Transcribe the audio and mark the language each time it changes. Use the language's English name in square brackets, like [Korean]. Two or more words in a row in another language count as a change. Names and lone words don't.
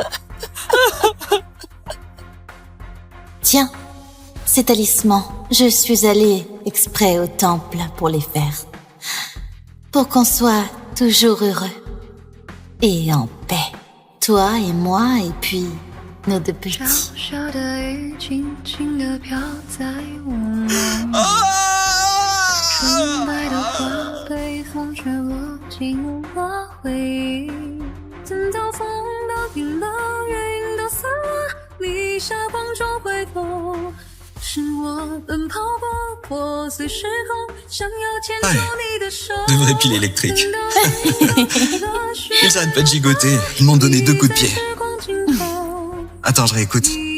[French] Tiens, ces talismans, je suis allée exprès au temple pour les faire. Pour qu'on soit toujours heureux. Et en paix. Toi et moi, et puis nos 2 petits. [Chinese] 小小的雨轻轻地飘在我梦， 纯白的花被风吹落进了回忆。等到风都停了，云都散了，你霞光中回头，是我奔跑过破碎时空，想要牵住你的手。 [French] De vrais piles électriques. Ils arrêtent pas de gigoter. Ils m'ont donné 2 coups de pied. Attends, je réécoute.